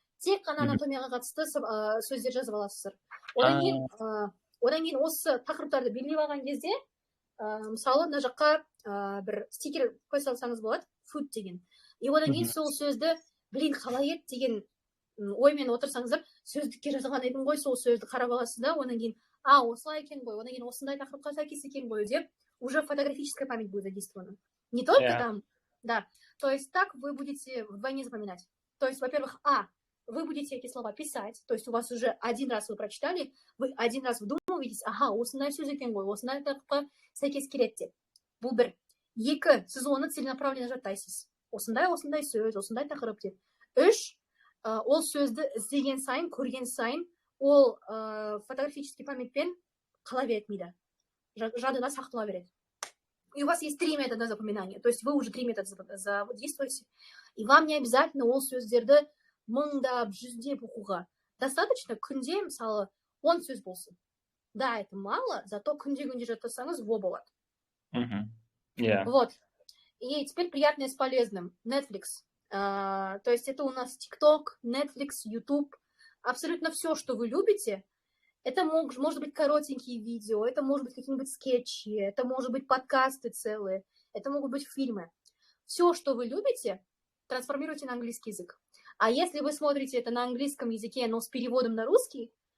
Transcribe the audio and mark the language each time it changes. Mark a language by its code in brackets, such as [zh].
[kk] Тек қана анатомияға қатысты сөздер жазып аласыздар. Одан кейін осы тақырыптарды белгілеп алған кезде, мысалы, мына жаққа бір стикер қоя салсаңыз болады, food деген. И одан кейін сол сөзді, қалай еді деген оймен отырсаңыздар, сөздікке жазған едім ғой, сол сөзді қарап аласыз да, одан кейін, осылай екен ғой, одан кейін осындай тақырыпқа сәйкес екен ғой деп, [ru] уже фотографическая память будет задействована. Не только там, да. То есть так вы будете вдвойне запоминать. То есть, во-первых, вы будете эти слова писать, то есть у вас уже один раз вы прочитали, вы один раз вдумываетесь, [kk] осындай сөз екен ғой, осындай тақырыпқа сәйкес келеді деп. Бұл бір. 2, сіз оны целенаправленно жаттайсыз. Осындай сөз, осындай тақырып деп. 3, ол сөзді іздеген сайын, көрген сайын, ол фотографический памятпен қала береді мида. Жадына сақтала береді. [ru] И у вас есть 3 метода запоминания. То есть вы уже 3 метода задействуете. И вам не обязательно [kk] ол сөздерді мыңдап, жүздеп оқуға. Достаточно күнде, мысалы, 10 сөз болсын. [ru] Да, это мало, зато [kk] күнде жаттасаңыз, болады. [ru] Вот. И теперь приятное с полезным. Netflix. То есть это у нас TikTok, Netflix, YouTube. Абсолютно все, что вы любите. Это может быть коротенькие видео, это может быть какие-нибудь скетчи, это может быть подкасты целые, это могут быть фильмы. Все, что вы любите, трансформируйте на английский язык. А если вы смотрите это на английском языке, но с переводом на русский,